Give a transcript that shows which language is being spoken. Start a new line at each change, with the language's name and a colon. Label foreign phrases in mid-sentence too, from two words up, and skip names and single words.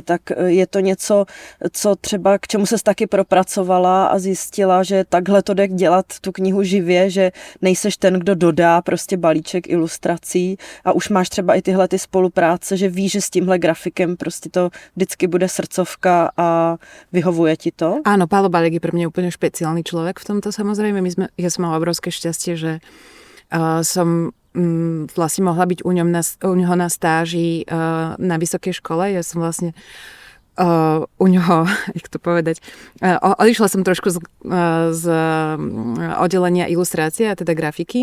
Czech: Tak je to něco, co třeba k čemu ses taky propracovala a zjistila, že takhle to jde dělat tu knihu živě, že nejseš ten, kdo dodá prostě balíček ilustrací a už máš třeba i tyhle ty spolupráce, že víš, že s tímhle grafikem prostě to vždycky bude srdcovka a vyhovuje ti to?
Slovak: Áno, Pálo Bálik je pre mňa úplne špeciálny človek v tomto samozrejme. Ja som mala obrovské šťastie, že som vlastne mohla byť u ňoho na stáži na vysokej škole. Ja som vlastne u ňoho, jak to povedať, odišla som trošku z oddelenia ilustrácie, a teda grafiky.